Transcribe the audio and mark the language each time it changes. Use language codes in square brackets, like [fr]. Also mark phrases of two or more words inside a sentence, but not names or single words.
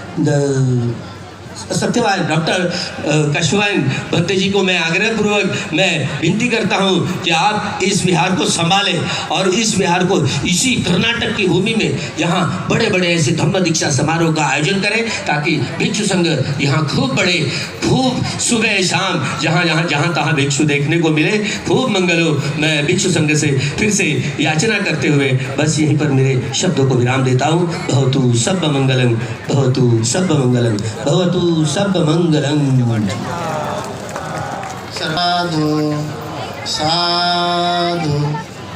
[hi] सत्यवान डॉक्टर कशवान भत्ते जी को मैं आग्रहपूर्वक मैं विनती करता हूं कि आप इस विहार को संभालें और इस विहार को इसी कर्नाटक की भूमि में यहाँ बड़े बड़े ऐसे धम्म दीक्षा समारोह का आयोजन करें, ताकि भिक्षु संघ यहाँ खूब सुबह शाम जहाँ तहाँ भिक्षु देखने को मिले, खूब मंगल हो। मैं भिक्षु संघ से फिर से याचना करते हुए बस यहीं पर मेरे शब्दों को विराम देता हूँ। [pi] भवतु सब मंगलम, भवतु सब मंगलम, भवतु सब मंगलम। साधु साधु।